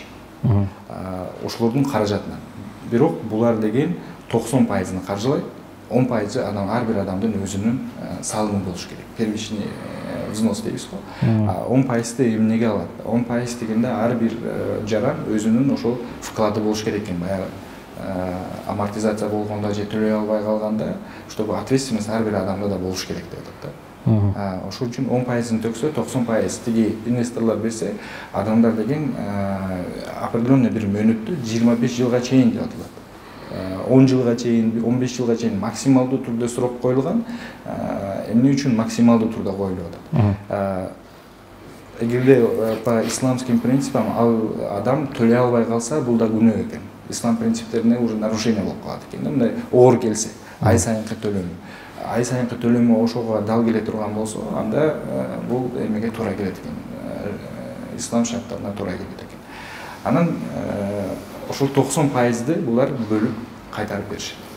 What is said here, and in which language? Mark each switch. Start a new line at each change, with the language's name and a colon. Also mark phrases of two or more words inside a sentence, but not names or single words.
Kyrgyz: Ошолордун каражатынан. Бирок булар деген 90%-ны каржылайт, 10% адам, ар бир адамдын өзүнүн салымы болуш керек.
Russian: Первичный взнос
Kyrgyz: дейбиз го. 10%-ты эмнеге алат? 10% дегенде ар бир жаран өзүнүн ошол вклады болуш керек экен. Баягы амортизация болгондо же төлөй албай калганда,
Russian: чтобы ответственность
Kyrgyz: ар бир адамда да болуш керек деп атат да. Ошол үчүн 10%-ны төксө, 90% тиги инвесторлор берсе, адамдар деген определенный бир мөөнөттү 25 жылга чейин деп атылат. 10 жылга чейин, 15 жылга чейин максималдуу түрдө срок коюлган. Эмне үчүн максималдуу түрдө коюлуп атат? Эгерде
Russian: по исламским принципам
Kyrgyz: ал адам төлөй албай калса, бул да күнөө экен. Ислам принциптерине
Russian: уже нарушение
Kyrgyz: болуп калат экен. Мындай оор келсе, ай сайынкы төлөм. Ай сайынкы төлөмү ошого дал келе турган болсо, анда бул эмеге туура келет экен. Ислам шарттарына туура келет экен. Анан ошол 90%-ды булар бөлүп кайтарып беришет.